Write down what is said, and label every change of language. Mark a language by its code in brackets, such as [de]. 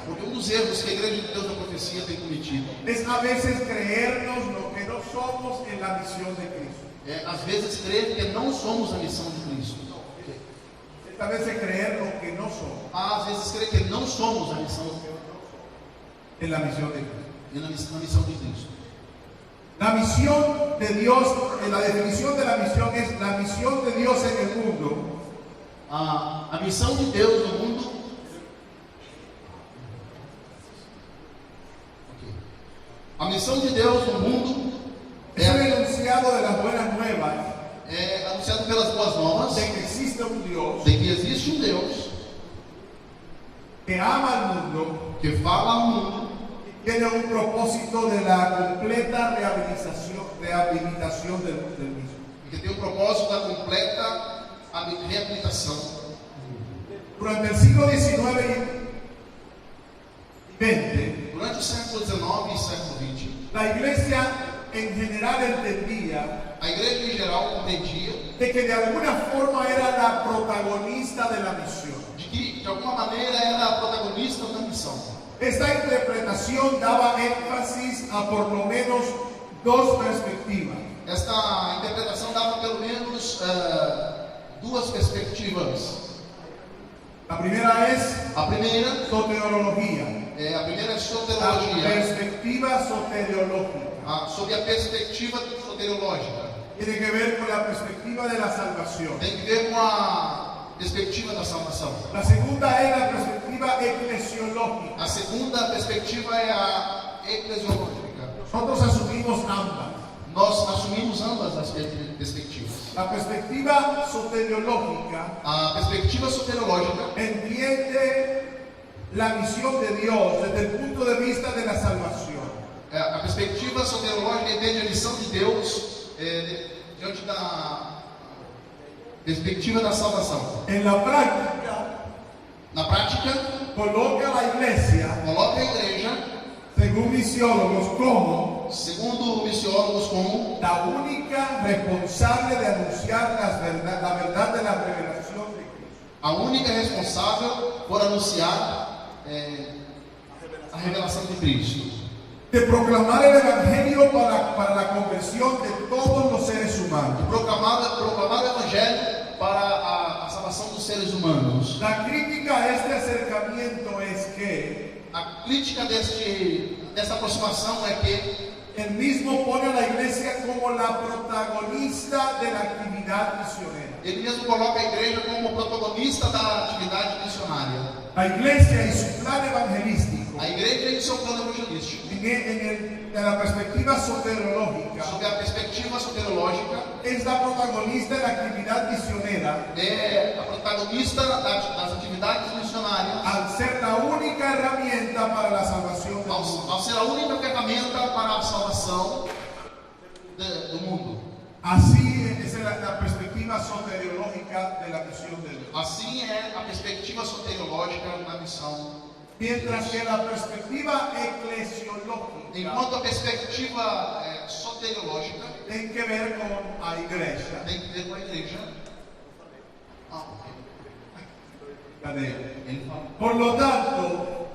[pt] Porque um dos erros que a Igreja de Deus da Profecia tem cometido [es] es a veces creernos lo que no somos en la misión de Cristo. [pt] é, às vezes, crer que não somos a missão de Cristo. [es] Esta vez es creer lo que no somos [pt] Às vezes, crer que não somos a missão [es] en la misión de Cristo. [pt] na missão de Cristo. [es] La misión de Dios, la definición de la misión es la misión de Dios en el mundo [pt] A missão de Deus no mundo. Ok. A missão de Deus no mundo [es] es el enunciado de las buenas nuevas [pt] é anunciado pelas boas novas [es] de que existe un Dios [pt] de que existe um Deus [es] que ama al mundo, [pt] que fala ao mundo [es] tiene un propósito de la completa rehabilitación del mismo. [pt] e que tem o propósito da completa reabilitação. [es] Durante el siglo XIX y XX, [pt] Durante o século XIX e século XX, [es] la iglesia en general entendía [pt] a igreja em geral compreendia [es] de que de alguna forma era la protagonista de la misión. [pt] de que de alguma maneira era a protagonista da missão. [es] Esta interpretación daba énfasis a por lo menos dos perspectivas. [pt] Esta interpretação dava pelo menos duas perspectivas. [es] La primera es [pt] A primeira [es] soteriología, [pt] é [es] la [pt] soteriologia, [es] perspectiva soteriológica. [pt] sobre a perspectiva soteriológica. [es] Tiene que ver con la perspectiva de la salvación. [pt] Tem que ver com a perspectiva da salvação. [es] La segunda es la perspectiva eclesiológica. [pt] A segunda perspectiva é a eclesiológica. [es] Nosotros asumimos ambas. [pt] Nós assumimos ambas as perspectivas. [es] La perspectiva soteriológica [pt] A perspectiva soteriológica [es] entiende la misión de Dios desde el punto de vista de la salvación. [pt] a perspectiva soteriológica entende a missão de Deus diante da perspectiva da salvação. [es] En la práctica, [pt] Na prática, [es] coloca a la iglesia, [pt] coloca a igreja, [es] según misiólogos, como [pt] segundo missiólogos, como [es] la única responsable de anunciar la verdad de la revelación de Cristo. [pt] a única responsável por anunciar a revelação de Cristo. [es] De proclamar el Evangelio para la conversión de todos los seres humanos. [pt] Proclamar o Evangelho para a salvação dos seres humanos. [es] La crítica a este acercamiento es que [pt] A crítica dessa aproximação é que [es] él mismo pone a la iglesia como la protagonista de la actividad misionera. [pt] ele mesmo coloca a igreja como protagonista da atividade missionária. [es] La iglesia y su plan evangelístico, [pt] A igreja e seu plano evangelístico. [es] en la perspectiva soteriológica, [pt] Sob a perspectiva soteriológica, [es] es la protagonista de la actividad misionera [pt] é a protagonista das atividades missionárias, [es] al ser la única herramienta para la salvación del mundo. [pt] ao ser a única ferramenta para a salvação do mundo. [es] Así es la perspectiva soteriológica de la misión de Dios. [pt] Assim é a perspectiva soteriológica na missão. [es] Mientras que la perspectiva eclesiológica [pt] Enquanto a perspectiva soteriológica [es] tiene que ver con la iglesia. [pt] tem que ver com a igreja. Ok. Cadê? Ele fala. [es] Por lo tanto,